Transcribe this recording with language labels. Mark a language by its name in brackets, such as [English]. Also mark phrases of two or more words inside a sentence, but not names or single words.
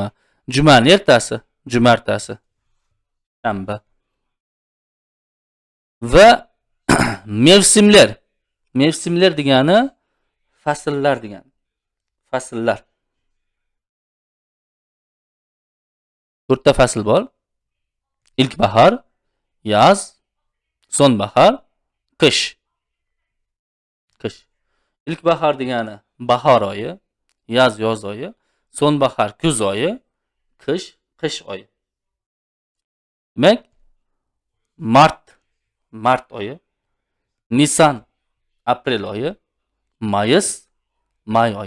[Uzbek] Jumaning ertasi, jumartasi, shanba. Va mevsimlar. Mevsimlar degani fasllar degani. Fasllar. 4 ta fasl bor. [Turkish] İlk bahar, yaz, sonbahar, [Uzbek] qish. Qish. [Turkish] İlk bahar [Uzbek] degani bahor oyi, yaz yoz oyi, sonbahar kuz oyi, qish qish oyi. Demak, mart oyi, Nisan aprel oyi, mayis may oyi.